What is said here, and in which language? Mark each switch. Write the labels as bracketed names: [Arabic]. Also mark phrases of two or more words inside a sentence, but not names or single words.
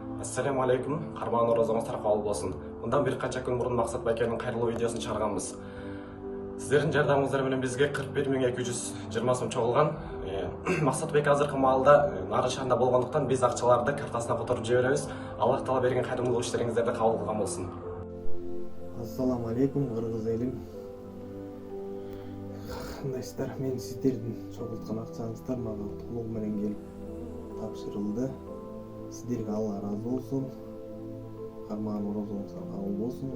[Kazakh] Ассаламу алейкум, қарман оразаңыздар қабыл болсын. Бұндан бір қанша күн бұрын Мақсат Байкенің қайырлы видеосын шығарғанбыз. [Kyrgyz] Сіздердің жардамыңыздар менен бізге 41.220 сом чоғылған. Мақсат Байке азыркы маалда нарын шарында болғандықтан біз ақчаларды картасына которуп жиберебиз. Аллах таала берген кайрымдуулук иштериңиздерди кабыл кылган болсун. Ассаламу алейкум, кыргыз элим. Кандайсыздар? Мен сиздердин чогулткан акчаңыздар мага толугу менен келип тапшырылды. Сиздерге Алла разы болсун. Карман орозоңуздар кабыл болсун.